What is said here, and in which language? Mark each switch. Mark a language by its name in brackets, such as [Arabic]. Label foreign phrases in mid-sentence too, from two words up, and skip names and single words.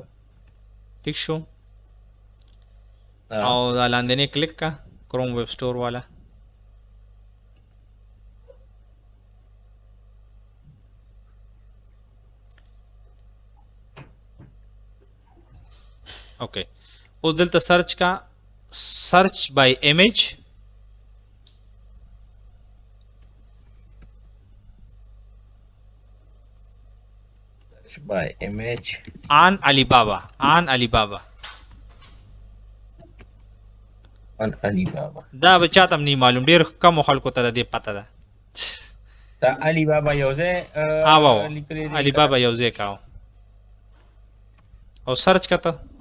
[Pashto] ټیک شو او دا لاندې کلیک کا کروم ویب سټور والا اوکے اوس دلته سرچ کا [English] search by image [Pashto] آن علی بابا دا به چاته هم نه معلوم ډېر کمو خلکو ته د دې پته ده دا علی بابا یو ځای علی بابا یو ځای کاو او سرچ کته